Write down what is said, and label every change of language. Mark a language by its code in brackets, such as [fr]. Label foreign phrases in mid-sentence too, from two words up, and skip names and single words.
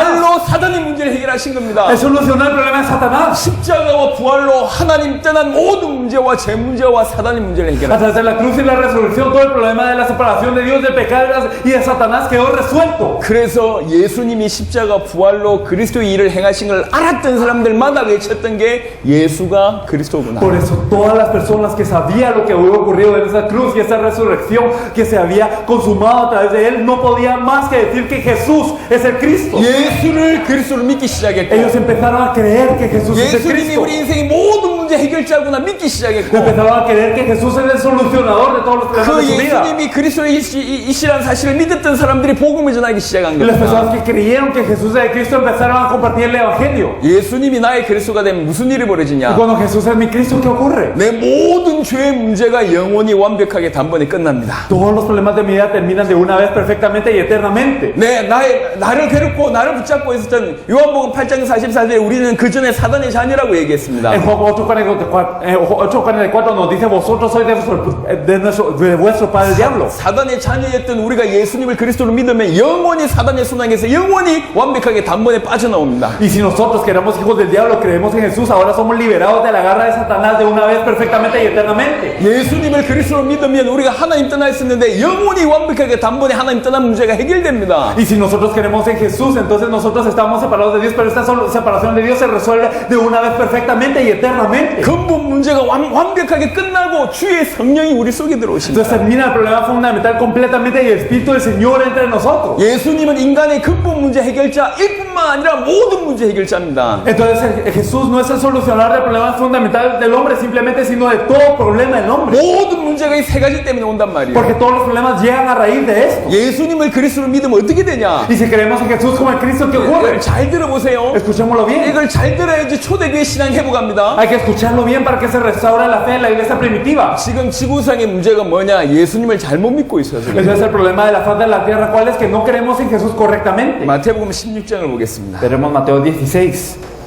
[ko] 부활로 사단의 문제를 해결하신 겁니다. [es] Es solucionar el problema de Satanás. [ko] 십자가와 부활로 하나님 떠난 모든 문제와 제 문제와 사단의 문제를 [es] A [ko] 해결합니다. [es] través de la cruz y la resurrección, todo el problema de la separación de Dios, del pecado y de Satanás quedó resuelto. [ko] 그래서 예수님이 십자가 부활로 그리스도의 일을 행하신 걸 알았던 사람들마다 외쳤던 게 예수가 그리스도구나. [es] Por eso todas las personas que sabían lo que había ocurrido en esa cruz y esa resurrección que se había consumado a través de él, no podían más que decir que Jesús es el Cristo. [ko] 예수를 그리스도로 믿기 시작했고, [es] Ellos empezaron a creer que Jesús es el [ko] 예수님이 [es] Cristo. [ko] 우리 인생의 모든 문제 해결자구나 믿기 시작했고, [es] Empezaron a creer que Jesús es el solucionador de todos los problemas [ko] 그 [es] de su vida. [ko] 예수님이 그리스도이시라는 사실을 믿었던 사람들이 복음을 전하기 시작한 [es] Y las personas [ko] 겁니다. [es] que creyeron que Jesús es el Cristo empezaron a compartir el Evangelio. [ko] 예수님이 나의 그리스도가 되면 무슨 일이 [es] Y [ko] 벌어지냐? [es] cuando Jesús es mi Cristo, ¿qué ocurre? [ko] 내 모든 죄의 문제가 영원히 완벽하게 단번에 끝납니다. [es] Todos los problemas de mi vida terminan de una vez perfectamente y eternamente. [ko] 나를 괴롭고 나를 붙잡고 있었던 요한복음 8장 44절에 우리는 그 전에 사단의 자녀라고 얘기했습니다. [es] En Juan 8:44 nos dice, vosotros sois de vuestro padre el diablo. [ko] 사단의 자녀였던 우리가 예수님을 그리스도로 믿으면 영원히 사단의 순항에서 영원히 완벽하게 단번에 빠져나옵니다. [es] Y si nosotros que éramos hijos del diablo creemos en Jesús, ahora somos liberados de la garra de Satanás de una vez perfectamente y eternamente. [ko] 예수님을 그리스도로 믿으면 우리가 하나님 떠나 있었는데 영원히 완벽하게 단번에 하나님 떠난 문제가 해결됩니다. [es] Y si nosotros creemos en Jesús, entonces nosotros estamos separados de Dios, pero esta separación de Dios se resuelve de una vez perfectamente y eternamente. [ko] 근본 문제가 완벽하게 끝나고 주의 성령이 우리 속에 들어오십니다. [es] Entonces termina el problema fundamental completamente y el Espíritu del Señor entra en nosotros. [ko] 예수님은 인간의 근본 문제 해결자일 뿐만 아니라 모든 문제 해결자입니다. [es] Entonces Jesús no es el solucionador del problema fundamental del hombre simplemente, sino de todo problema del hombre. [ko] 모든 문제가 이 세 가지 때문에 온단 말이에요. [es] Porque todos los problemas llegan a raíz de esto. [ko] 예수님을 그리스도로 믿으면 어떻게 되냐? [es] Y si creemos en Jesús como el Cristo, ¿qué ocurre? [ko] 이걸 잘 들어보세요. [es] Escuchémoslo bien. [ko] 이걸 잘 들어야지 초대교회 신앙 회복합니다. [es] Hay que escucharlo bien para que se restaure la fe en la iglesia primitiva. [ko] 지금 지구상의 문제가 뭐냐? 예수님을 잘못 믿고 있어서 그래요. [es] Ese es el problema de la faz de la tierra. ¿Cuál es? Que no creemos en Jesús correctamente. [ko] 마태복음 16장을 보겠습니다. [es] Veremos Mateo 16.